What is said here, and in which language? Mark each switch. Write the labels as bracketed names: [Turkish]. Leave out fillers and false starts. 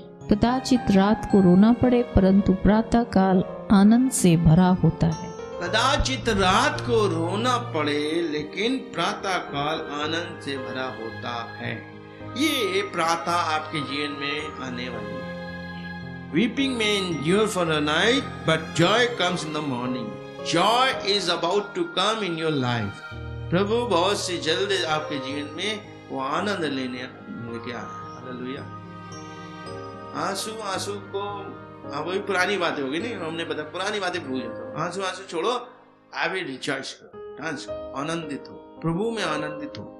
[Hindi] कदाचित रात को रोना पड़े, परंतु प्रातः काल आनंद से भरा होता है। कदाचित रात को रोना पड़े, लेकिन प्रातः काल आनंद से भरा होता है। ये प्रातः आपके जीवन में आने वाली है। [English] Weeping may endure for a night, but joy comes in the morning. Joy is about to come in your life. [Hindi] प्रभु बहुत सी जल्द आपके जीवन में वो आनंद लेके आ रहा है। हालेलुया। आंसू को वही पुरानी बातें होगी, नहीं हमने बताया, पुरानी बातें भूल जाते हो। आंसू छोड़ो, अभी रिचार्ज करो, डांस करो, आनंदित हो, प्रभु में आनंदित हो।